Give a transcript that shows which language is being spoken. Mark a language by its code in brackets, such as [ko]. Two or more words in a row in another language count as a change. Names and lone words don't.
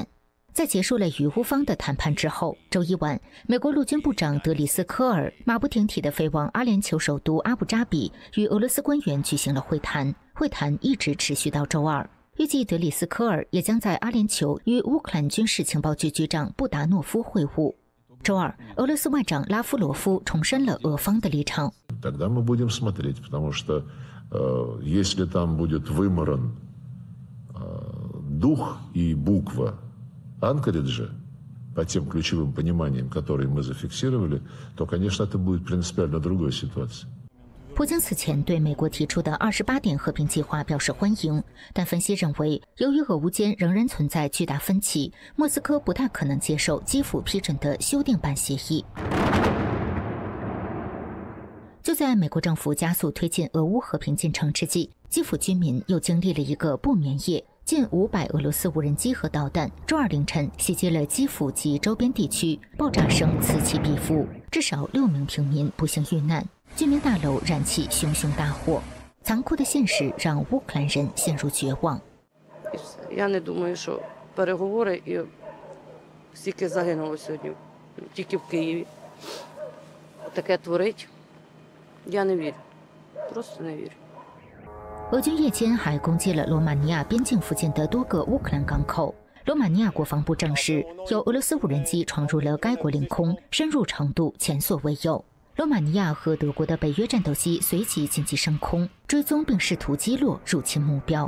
[zh] 在结束了与乌方的谈判之后，周一晚，美国陆军部长德里斯科尔马不停蹄地飞往阿联酋首都阿布扎比，与俄罗斯官员举行了会谈，会谈一直持续到周二。预计德里斯科尔也将在阿联酋与乌克兰军事情报局局长布达诺夫会晤。周二，俄罗斯外长拉夫罗夫重申了俄方的立场。 [ru] Тогда мы будем смотреть, потому что если там будет выморан дух и буква Анкориджа по тем ключевым пониманиям, которые мы зафиксировали, то, конечно, это будет принципиально другой ситуация. [zh] 普京此前对美国提出的28点和平计划表示欢迎，但分析认为，由于俄乌间仍然存在巨大分歧，莫斯科不太可能接受基辅批准的修订版协议。就在美国政府加速推进俄乌和平进程之际，基辅居民又经历了一个不眠夜。近500俄罗斯无人机和导弹周二凌晨袭击了基辅及周边地区，爆炸声此起彼伏，至少6名平民不幸遇难。居民大楼燃起熊熊大火，残酷的现实让乌克兰人陷入绝望。 [uk] Я не думаю, що переговори і стільки загинуло сьогодні тільки в Києві. Таке творить. Я не вірю. Просто не вірю. [zh] 俄军夜间还攻击了罗马尼亚边境附近的多个乌克兰港口。罗马尼亚国防部证实，有俄罗斯无人机闯入了该国领空，深入程度前所未有。罗马尼亚和德国的北约战斗机随即紧急升空，追踪并试图击落入侵目标。